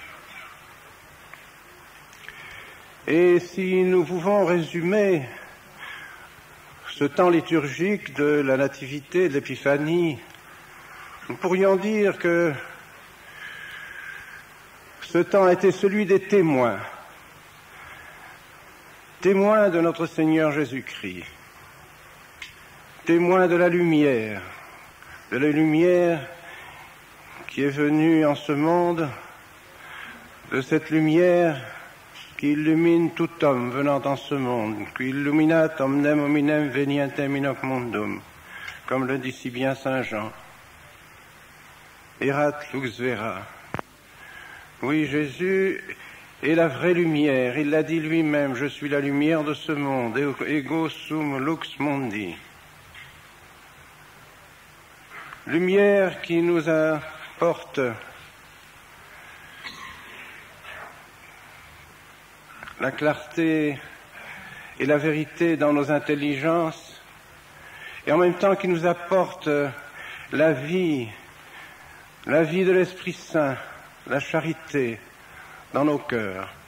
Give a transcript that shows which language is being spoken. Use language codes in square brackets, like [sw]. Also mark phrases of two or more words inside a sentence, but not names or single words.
[fr] Et si nous pouvons résumer ce temps liturgique de la Nativité, de l'Épiphanie, nous pourrions dire que ce temps a été celui des témoins, témoins de notre Seigneur Jésus-Christ, témoins de la lumière qui est venue en ce monde, de cette lumière qui illumine tout homme venant dans ce monde, [la] qui illuminat omnem hominem venientem in hoc mundum, [fr] comme le dit si bien Saint Jean. [la] Erat lux vera. [fr] Oui, Jésus est la vraie lumière, il l'a dit lui-même, je suis la lumière de ce monde, [la] ego sum lux mundi. [fr] Lumière qui nous apporte la clarté et la vérité dans nos intelligences, et en même temps qui nous apporte la vie de l'Esprit Saint, la charité dans nos cœurs.